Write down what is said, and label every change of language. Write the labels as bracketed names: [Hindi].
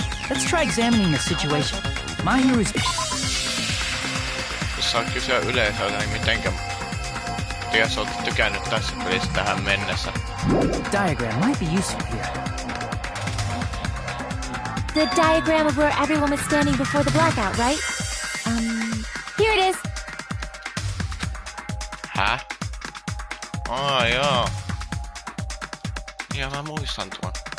[English] Let's try examining the situation. My hero is... [Finnish] Jos saa kysyä yleisöltä, niin mitenkä... Jos olet tykännyt tässä pelissä tähän mennessä. [English] Diagram might be useful here. The diagram of where everyone was standing before the blackout, right? Here it is. [Finnish] Häh? Joo. Ja mä muistan tuon.